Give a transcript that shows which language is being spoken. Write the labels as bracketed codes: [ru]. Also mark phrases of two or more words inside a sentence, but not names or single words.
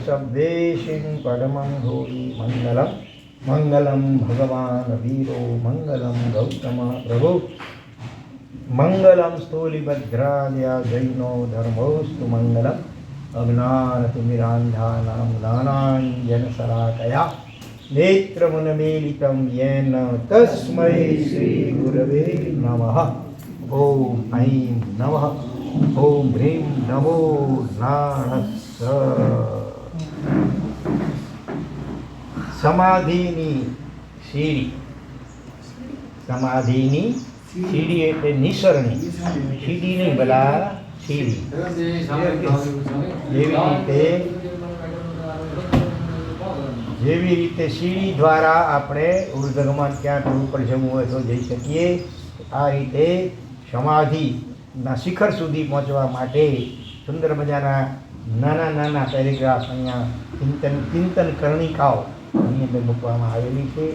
[sa] સબ્દેશિં પરમં હોઈ મંગલમ મંગલમ ભગવાન વીરો મંગલમ ગૌતમ પ્રભુ મંગલમ સ્થૂલિભદ્રાદ્યા જૈનો ધર્મોસ્તુ મંગલમ અજ્ઞાનતિમિરાંધાનાં જ્ઞાનાંજનશલાકયા નેત્રમુન્મીલિतं येन तस्मै श्रीगुरवे नमः। ॐ ऐं नमः ॐ ह्रीं नमो नारायणस्स। [gu] સમાધિની સીડી, સમાધિની સીડી એટલે નિસરણી, સીડી નહીં ભલા સીડી. જેવી રીતે સીડી દ્વારા આપણે ઉર્ધ્વગમન ક્યાંક ઉપર જવું હોય તો જઈ શકીએ, આ રીતે સમાધિના શિખર સુધી પહોંચવા માટે સુંદર મજાના નાના નાના પેરેગ્રાફ અહીંયા ચિંતન કર્ણિકાઓ એની અંદર મૂકવામાં આવેલી છે.